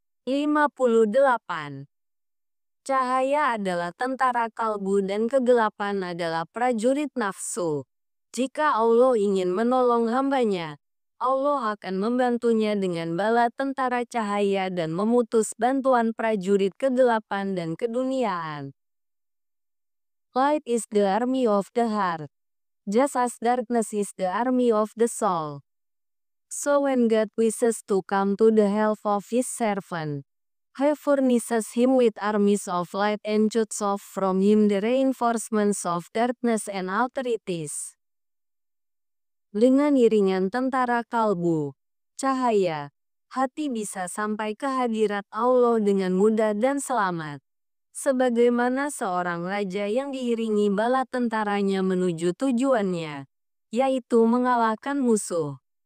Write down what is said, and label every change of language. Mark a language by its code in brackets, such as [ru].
[id] 58. Cahaya adalah tentara kalbu dan kegelapan adalah prajurit nafsu. Jika Allah ingin menolong hambanya, Allah akan membantunya dengan bala tentara cahaya dan memutus bantuan prajurit kegelapan dan keduniaan. [en] Light is the army of the heart, just as darkness is the army of the soul. So when God wishes to come to the help of his servant, he furnishes him with armies of light and cuts off from him the reinforcements of darkness and authorities. [id] Dengan iringan tentara kalbu, cahaya, hati bisa sampai ke hadirat Allah dengan mudah dan selamat. Sebagaimana seorang raja yang diiringi bala tentaranya menuju tujuannya, yaitu mengalahkan musuh.